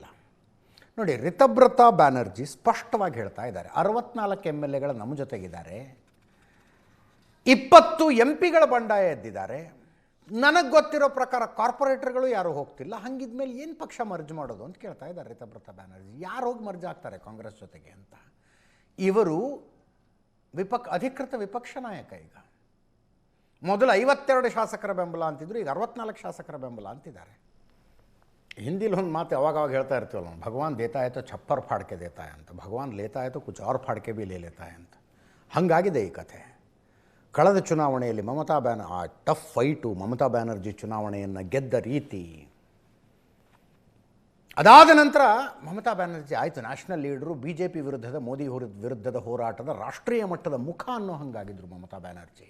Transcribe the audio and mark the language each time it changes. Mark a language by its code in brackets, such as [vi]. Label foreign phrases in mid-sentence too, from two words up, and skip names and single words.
[kn] ನೋಡಿ, ರಿತಬ್ರತಾ ಬ್ಯಾನರ್ಜಿ ಸ್ಪಷ್ಟವಾಗಿ ಹೇಳ್ತಾ ಇದ್ದಾರೆ, 64 MLAಗಳು ನಮ್ಮ ಜೊತೆಗಿದ್ದಾರೆ, 20 MP ಗಳ ಬಂಡಾಯ ಎದ್ದಿದ್ದಾರೆ, ನನಗೆ ಗೊತ್ತಿರೋ ಪ್ರಕಾರ ಕಾರ್ಪೊರೇಟರ್ಗಳು ಯಾರೂ ಹೋಗ್ತಿಲ್ಲ, ಹಂಗಿದ್ಮೇಲೆ ಏನು ಪಕ್ಷ ಮರ್ಜ್ ಮಾಡೋದು ಅಂತ ಕೇಳ್ತಾ ಇದ್ದಾರೆ ರಿತಬ್ರತಾ ಬ್ಯಾನರ್ಜಿ. ಯಾರು ಹೋಗಿ ಮರ್ಜ್ ಆಗ್ತಾರೆ ಕಾಂಗ್ರೆಸ್ ಜೊತೆಗೆ ಅಂತ. ಇವರು ಅಧಿಕೃತ ವಿಪಕ್ಷ ನಾಯಕ. ಈಗ ಮೊದಲು 52 ಶಾಸಕರ ಬೆಂಬಲ ಅಂತಿದ್ರು, ಈಗ 64 ಶಾಸಕರ ಬೆಂಬಲ ಅಂತಿದ್ದಾರೆ. ಹಿಂದಿಲಿ ಒಂದು ಮಾತು ಅವಾಗವಾಗ ಹೇಳ್ತಾ ಇರ್ತೀವಲ್ಲ, [hi] भगवान देता है तो छप्पर फाड़ के देता है [kn] ಅಂತ, [hi] भगवान लेता है तो कुछ और फाड़ के भी ले लेता है [kn] ಅಂತ. ಹಾಗಾಗಿದೆ ಈ ಕಥೆ. ಕಳೆದ ಚುನಾವಣೆಯಲ್ಲಿ ಆ [en] tough fight, [kn] ಮಮತಾ ಬ್ಯಾನರ್ಜಿ ಚುನಾವಣೆಯನ್ನು ಗೆದ್ದ ರೀತಿ, ಅದಾದ ನಂತರ ಮಮತಾ ಬ್ಯಾನರ್ಜಿ ಆಯಿತು [en] national leader, [kn] BJP ವಿರುದ್ಧದ ಮೋದಿ ವಿರುದ್ಧದ ಹೋರಾಟದ ರಾಷ್ಟ್ರೀಯ ಮಟ್ಟದ ಮುಖ ಅನ್ನೋ ಹಾಗಾಗಿದ್ದರು ಮಮತಾ ಬ್ಯಾನರ್ಜಿ.